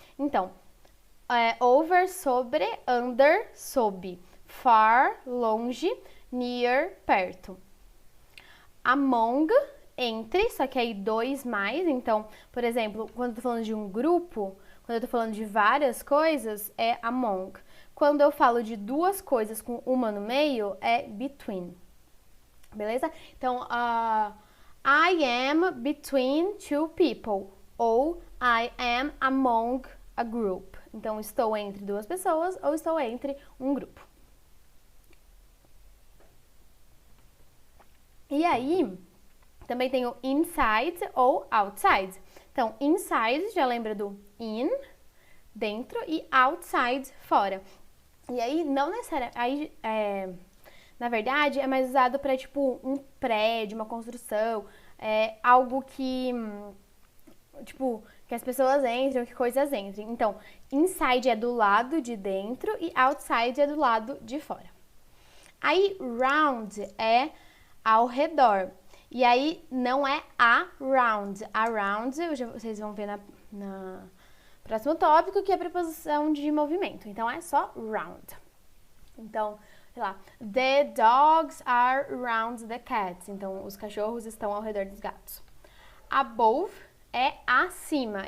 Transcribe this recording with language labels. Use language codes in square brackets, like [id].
[pt] Então, over, sobre, under, sob, far, longe, near, perto. Among, entre, só que aí 2 mais. Então, por exemplo, quando eu tô falando de um grupo, quando eu tô falando de várias coisas, é among. Quando eu falo de 2 coisas com uma no meio, é between. Beleza? [en] Então, I am between 2 people. Ou I am among a group. [pt] Então, estou entre 2 pessoas ou estou entre um grupo. E aí, também tem o inside ou outside. Então, inside já lembra do in, dentro, e outside, fora. E aí, não necessariamente. Na verdade, é mais usado para tipo um prédio, uma construção, algo que tipo que as pessoas entrem, que coisas entrem. Então, inside é do lado de dentro e outside é do lado de fora. Aí, round é ao redor. E aí, não é around. Around, vocês vão ver na próximo tópico, que é a preposição de movimento. Então, é só round. Então, sei lá, [en] the dogs are around the cats. [pt] Então, os cachorros estão ao redor dos gatos. Above é acima.